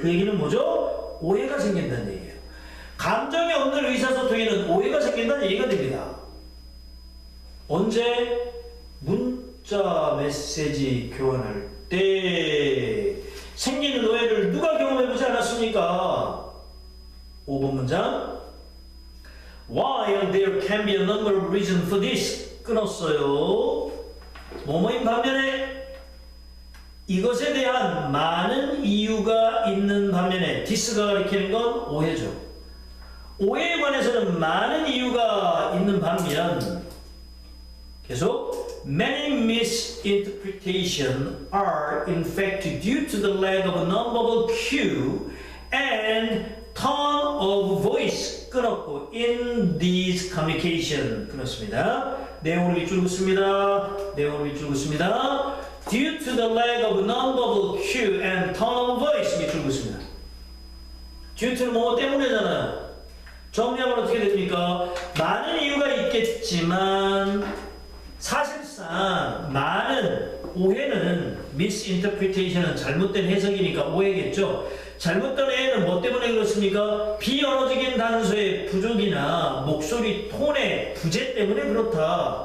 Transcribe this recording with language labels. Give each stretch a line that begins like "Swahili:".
Korean: 그 얘기는 뭐죠? 오해가 생긴다는 얘기예요. 감정이 없는 의사소통에는 오해가 생긴다는 얘기가 됩니다. 언제? 문자 메시지 교환할 때 생기는 오해를 누가 경험해보지 않았습니까? 5번 문장.
English: While there can be a number of reasons for this.
Korean: 끊었어요. 뭐뭐인 반면에 이것에 대한 많은 이유가 있는 반면에 this가 가리키는 건 오해죠. 오해에 관해서는 많은 이유가 있는 반면 계속
English: many misinterpretations are in fact due to the lack of a nonverbal cue and tone of voice
Korean: 끊었고
English: in these communication
Korean: 끊었습니다. 내용을 밑줄 긋습니다. 내용을 밑줄 긋습니다.
English: Due to the lack of nonverbal cue and tone of voice
Korean: 밑줄 긋습니다. due to는 뭐 때문에잖아요. 정리하면 어떻게 됩니까? 많은 이유가 있겠지만 사실상 많은 오해는 misinterpretation은 잘못된 해석이니까 오해겠죠. 잘못된 오해는 뭐 때문에 그렇습니까? 비언어적인 단서의 부족이나 목소리 톤의 부재 때문에 그렇다.